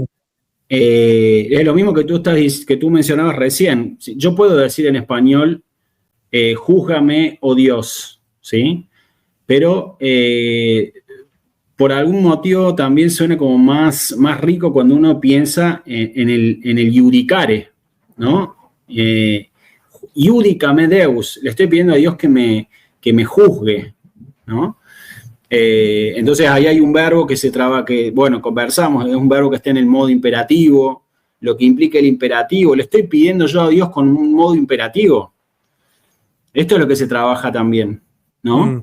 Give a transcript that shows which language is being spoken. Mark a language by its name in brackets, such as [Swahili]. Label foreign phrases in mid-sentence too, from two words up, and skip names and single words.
[Spanish] Es lo mismo que tú mencionabas recién. Yo puedo decir en español, júzgame, oh Dios, ¿sí? Pero por algún motivo también suena como más rico cuando uno piensa en el iudicare, ¿no? [Latin] Iudicame Deus, [Spanish] le estoy pidiendo a Dios que me juzgue, ¿no? Entonces ahí hay un verbo que se traba, conversamos, es un verbo que está en el modo imperativo, lo que implica el imperativo. Le estoy pidiendo yo a Dios con un modo imperativo. Esto es lo que se trabaja también, ¿no?